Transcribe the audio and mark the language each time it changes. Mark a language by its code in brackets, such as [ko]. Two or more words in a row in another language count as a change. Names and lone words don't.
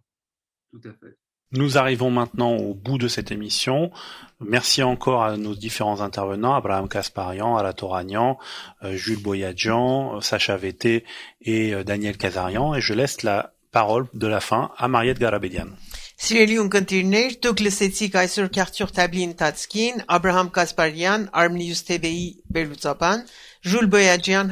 [fr] Tout à fait. Nous arrivons maintenant au bout de cette émission. Merci encore à nos différents intervenants, Abraham Kasparian, Alatoragnan, Jules Boyadjian, Sacha Vété et Daniel Kazarian. Et je laisse la parole de la fin à Mariette Garabedian. [hy] Սիրելի ունկնդիրներ, դուք լսեցիք այսօր քարտյուղտաբլի ընթացքին Աբրահամ Կասպարյան, Armenius TV-ի վերլուծաբան, Ժուլ Բոյաջյան,